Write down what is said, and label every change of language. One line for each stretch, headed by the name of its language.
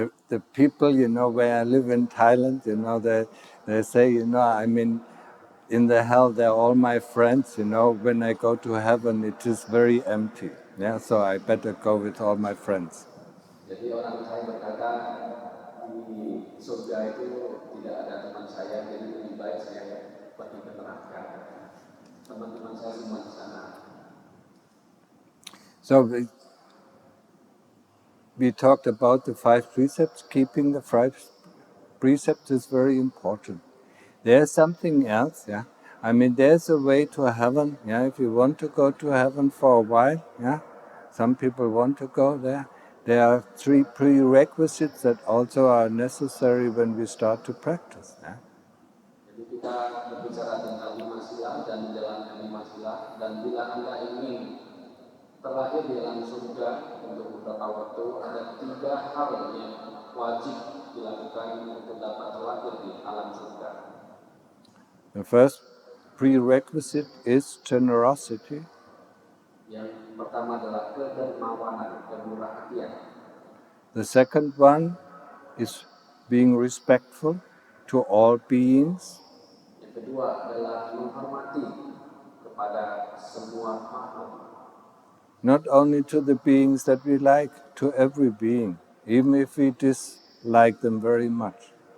English: The people, where I live in Thailand, they say, I'm in the hell, they're all my friends, when I go to heaven, it is very empty. So I better go with all my friends.
Indonesian: Jadi orang Thai berkata, di surga itu tidak ada teman saya, jadi lebih baik saya pergi ke neraka. Teman-teman saya semua di sana.
English: So we talked about the 5 precepts. Keeping the 5 precepts is very important. There's something else, there's a way to heaven, if you want to go to heaven for a while, some people want to go there. There are 3 prerequisites that also are necessary when we start to practice.
Indonesian: Jadi kita berbicara tentang 5 sila dan menjalankan 5 sila, dan bila Anda ingin terlahir di alam surga untuk beberapa waktu, ada 3 hal yang wajib dilakukan untuk dapat terlahir di alam surga.
English: The first prerequisite is generosity.
Indonesian: Yang pertama adalah kedermawanan, kemurah hatian.
English: The second one is being respectful to all beings.
Indonesian: Yang kedua adalah menghormati kepada semua makhluk.
English: Not only to the beings that we like, to every being, even if we dislike them very much.